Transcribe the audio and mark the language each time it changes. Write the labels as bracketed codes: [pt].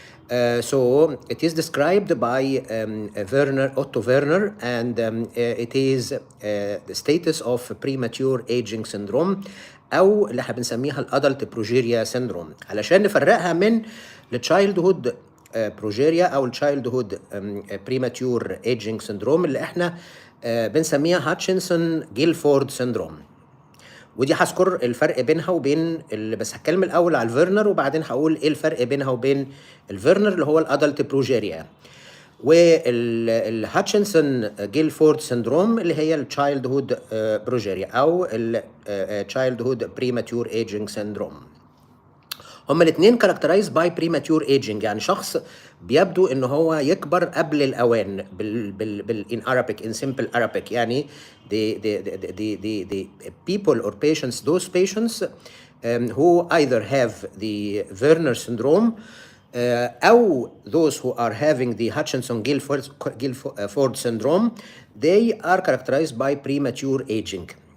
[en] So it is described by Otto Werner, and it is the status of premature aging syndrome، [ar] أو اللي احنا بنسميها الادلت بروجيريا syndrome، علشان نفرقها من التشايلدهود بروجيريا أو التشايلدهود premature aging syndrome اللي احنا بنسميها هاتشنسون جيلفورد syndrome. ودي هذكر الفرق بينها وبين بس هتكلم الاول على الفيرنر، وبعدين هقول ايه الفرق بينها وبين الفيرنر اللي هو الادلت بروجيريا، والهاتشنسون جيلفورد سندروم اللي هي التشايلد هود بروجيريا او التشايلد هود بريماتور ايجينج سندروم. هما الاثنين كاركترايز باي بريماتور ايجينج، يعني شخص بيبدو ان هو يكبر قبل الاوان [en] in Arabic, in simple Arabic. يعني the people or patients, those patients who either have the Werner syndrome أو those who are having the Hutchinson-Gilford syndrome, they are characterized by premature aging.